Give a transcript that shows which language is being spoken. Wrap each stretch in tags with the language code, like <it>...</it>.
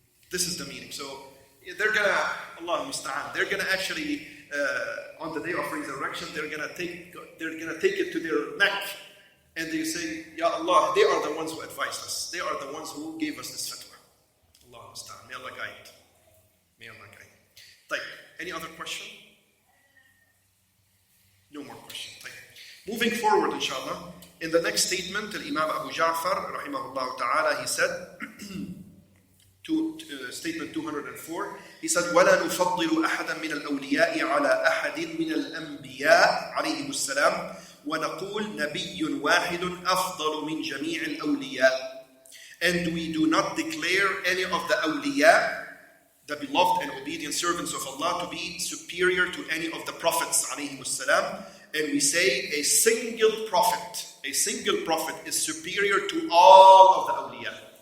<en>This is the meaning. So they're gonna, Allah musta'an, they're gonna actually on the day of resurrection, they're gonna take it to their neck, and they say, Ya Allah, they are the ones who advised us. They are the ones who gave us this fatwa. Allah musta'an. May Allah guide. May Allah guide. Like, any other question? No more questions. Moving forward, inshallah, in the next statement, Imam Abu Ja'far, rahimahullah ta'ala, he said,</en> <ar>statement 204, he said, وَلَا نُفَضِّلُ أَحَدًا مِنَ الْأَوْلِيَاءِ عَلَى أَحَدٍ مِنَ الْأَنْبِيَاءِ عَلَيْهِمُ السَّلَامِ وَنَقُولُ نَبِيٌّ وَاحِدٌ أَفْضَلُ مِنْ جَمِيعِ الْأَوْلِيَاءِ.</ar> <en>And we do not declare any of the awliya, the beloved and obedient servants of Allah, to be superior to any of the prophets, alayhimus salam. And we say a single prophet is superior to all of the awliya.</en>